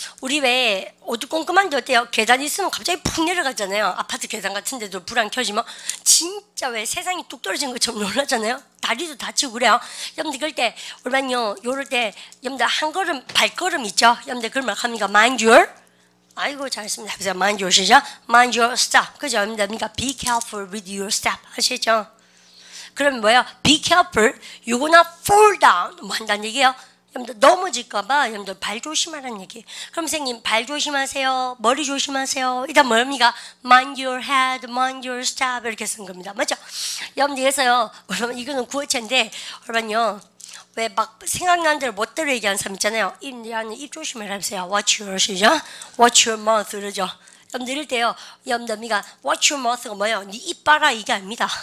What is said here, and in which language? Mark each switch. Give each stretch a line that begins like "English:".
Korean: 우리 왜 어두컴컴한데 어때요? 계단 있으면 갑자기 푹 내려가잖아요. 아파트 계단 같은 데도 불 안 켜지면 진짜 왜 세상이 뚝 떨어진 것처럼 놀라잖아요. 다리도 다치고 그래요. 여러분들 그럴 때 여러분요 요럴 때 여러분들 한 걸음 발걸음 있죠? 여러분들 그걸 막 합니까?
English: mind your
Korean: 아이고 잘했습니다. 해보세요.
English: mind your
Korean: 시작.
English: mind your step.
Korean: 그죠? 여러분들 그러니까
English: be careful with your step.
Korean: 아시죠? 그러면 뭐야?
English: be careful. You gonna fall down.
Korean: 뭐 한다는 얘기예요? 여러분들 넘어질까봐 여러분들 발 조심하라는 얘기. 그럼 선생님 발 조심하세요. 머리 조심하세요. 일단 뭡니까?
English: mind your head, mind your step
Korean: 이렇게 쓴 겁니다. 맞죠? 여러분들 그래서요. 여러분 이거는 구어체인데 여러분요. 왜 막 생각나는 대로 멋대로 얘기하는 사람 있잖아요. 입 조심해라 하세요.
English: watch your
Korean: 시작.
English: watch your mouth
Korean: 그러죠. 여러분들 이럴 때요. 여러분들 미가
English: watch your mouth
Korean: 가 뭐예요? 네 입 봐라 이게 아닙니다.